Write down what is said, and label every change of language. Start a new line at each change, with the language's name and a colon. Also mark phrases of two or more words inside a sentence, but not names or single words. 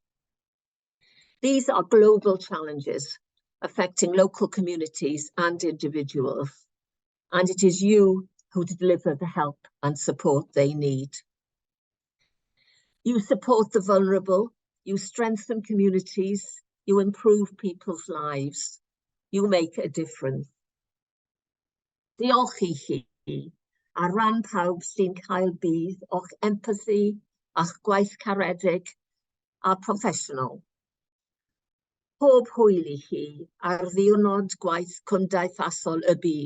English: These are global challenges affecting local communities and individuals, and it is you who deliver the help and support they need. You support the vulnerable, you strengthen communities, you improve people's lives, you make a difference.
Welsh: Diolch I chi, a ran pawb sy'n cael bydd o'ch empathy a'ch gwaith caredig a proffesiynol. Pob hwyl I chi ar ddiwrnod gwaith Cymdeithasol y Byd.